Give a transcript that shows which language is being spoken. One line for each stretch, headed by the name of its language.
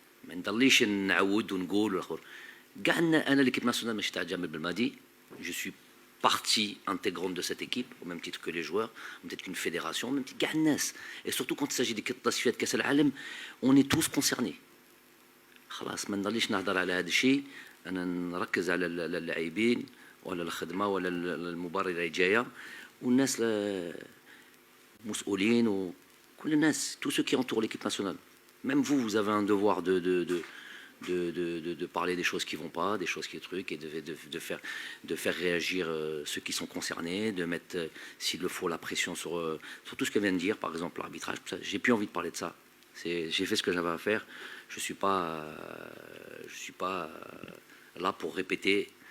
Arabic: ما نضليش نعود ونقول والاخر. كاع انا l'équipe nationale ماشي تاع جمال بالماضي.
French: Je suis partie intégrante de cette équipe au même titre que les joueurs, au même titre qu'une fédération, au même titre
Arabic: كاع الناس.
French: Et surtout quand il s'agit des
Arabic: تصفيات كاس العالم,
French: on est tous concernés.
Arabic: خلاص ما نضليش نهضر على هذا الشيء. انا نركز على اللاعبين ولا الخدمه ولا المباراه اللي جايه والناس مسؤولين وكل الناس
French: tous ceux qui entourent l'équipe nationale. Même vous, vous avez un devoir de parler des choses qui ne vont pas, des choses qui truquent, et de faire réagir ceux qui sont concernés, de mettre, s'il le faut, la pression sur tout ce que vient de dire, par exemple l'arbitrage. J'ai plus envie de parler de ça. J'ai fait ce que j'avais à faire. Je suis pas là pour répéter.